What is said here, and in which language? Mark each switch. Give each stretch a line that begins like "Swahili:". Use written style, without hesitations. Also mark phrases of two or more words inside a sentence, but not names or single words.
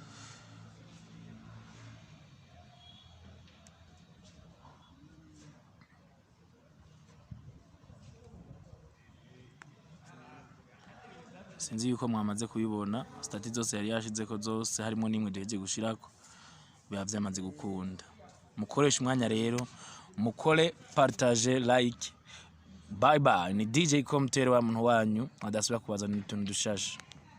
Rundi: Sinzi yuko mwamaze kubibona stati zose yari yashizeko zose harimo nimwe deje gushirako biba byamaze gukunda. Mukoresha umwanya rero mukore partage
English: like bye bye
Rundi: ni DJ Komtere wa muntu wanyu adasubira kubazana utuntu dushasha.